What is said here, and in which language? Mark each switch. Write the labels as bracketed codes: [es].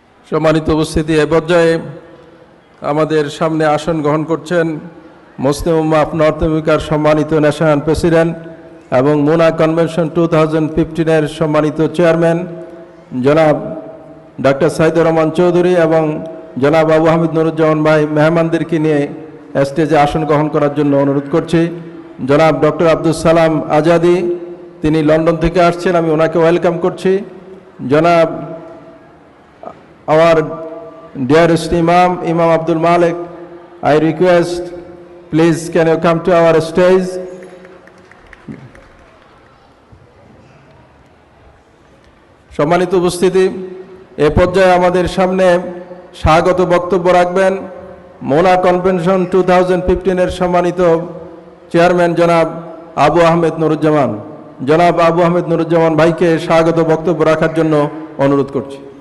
[bn] সম্মানিত উপস্থিতি, এ পর্যায়ে আমাদের সামনে আসন গ্রহণ করছেন মুসলিম উম্মাহ অফ নর্থ আমেরিকার সম্মানিত ন্যাশনাল প্রেসিডেন্ট এবং মুনা কনভেনশন 2015-এর সম্মানিত চেয়ারম্যান জনাব ডক্টর সাইদুর রহমান চৌধুরী এবং জনাব আবু হামিদ নুরুজ্জামান ভাই মেহমানদেরকে নিয়ে স্টেজে আসন গ্রহণ করার জন্য অনুরোধ করছি। জনাব ডক্টর আব্দুল সালাম আজাদি, তিনি লন্ডন থেকে আসছেন, আমি ওনাকে ওয়েলকাম করছি। [en] জনাব our dearest Imam Abdul Malik, I request, please can you come to our stage? [bn] সম্মানিত উপস্থিতি, এ পর্যায়ে আমাদের সামনে স্বাগত বক্তব্য রাখবেন মোনা কনভেনশন 2015-এর সম্মানিত চেয়ারম্যান জনাব আবু আহমেদ নুরুজ্জামান। জনাব আবু আহমেদ নুরুজ্জামান ভাইকে স্বাগত বক্তব্য রাখার জন্য অনুরোধ করছি।